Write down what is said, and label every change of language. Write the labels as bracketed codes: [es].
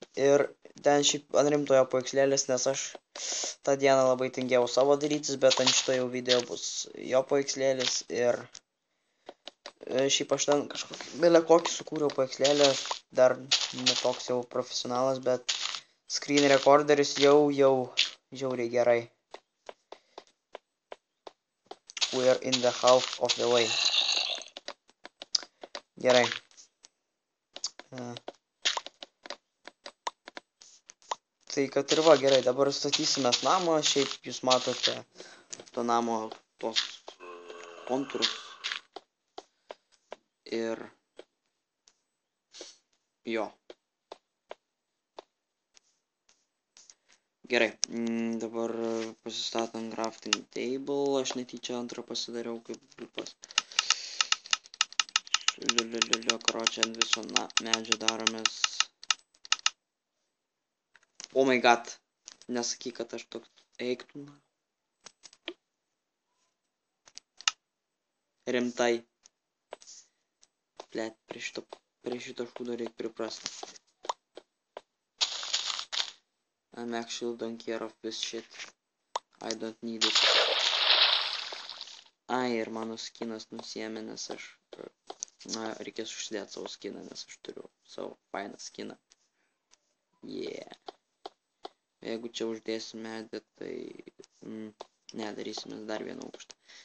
[lt] Ir ten šiaip ant rimtojo paveikslėlis, nes aš tą dieną labai tingėjau savo darytis, bet ant šito jau video bus jo paveikslėlis. Ir šiaip aš ten kažkokį belekokį sukūriau paveikslėlį, aš dar netoks jau profesionalas, bet screen recorderis jau žiauriai gerai. [en] We are in the half of the way. [lt] Gerai. Tai kad ir va, gerai, dabar statysimės namą, šiaip jūs matote to namo tos kontūrus. Ir jo. Gerai, dabar pasistatom crafting table, aš netyčia antrą pasidariau kaip grupas. Karočią, ant viso medžio daromės. [en] Oh my god, [lt] nesakyk, kad aš toks eiktų. Rimtai. Blet, prie šito šūdo reikia priprasti. [en] I'm actually don't care of this shit. I don't need it. [lt] Ai, ir mano skinas nusiėmė, nes aš... reikės užsidėti savo skiną, nes aš turiu savo fainą skiną. Yeah. Jeigu čia uždėsim medį, tai... ne, darysime dar vieną aukštą.